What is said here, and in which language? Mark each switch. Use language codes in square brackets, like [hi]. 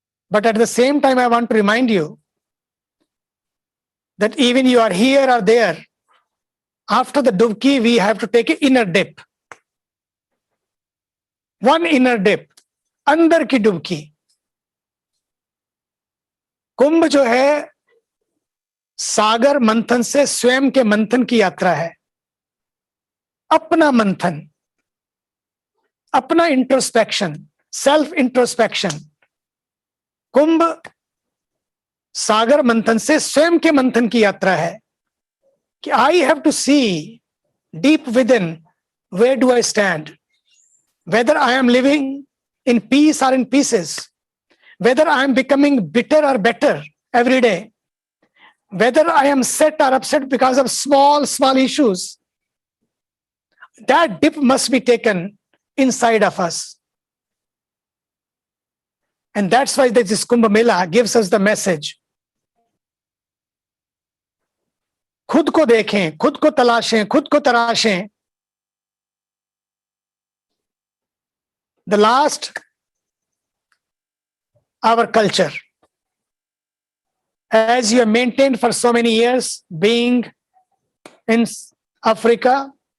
[en] But at the same time, I want to remind you that even you are here or there, after the dubki, we have to take an inner dip. One inner dip, [hi] अंदर की डुबकी. कुंभ जो है सागर मंथन से स्वयं के मंथन की यात्रा है. अपना मंथन, अपना इंट्रोस्पेक्शन, सेल्फ इंट्रोस्पेक्शन. कुंभ सागर मंथन से स्वयं के मंथन की यात्रा है कि [en] I have to see deep within, where do I stand? Whether I am living in peace or in pieces, whether I am becoming bitter or better every day, whether I am sad or upset because of small issues. That dip must be taken inside of us. And that's why this Kumbh Mela gives us the message. [hi] खुद को देखें, खुद को तलाशें, खुद को तराशें. [en] The last, our culture, as you have maintained for so many years, being in Africa,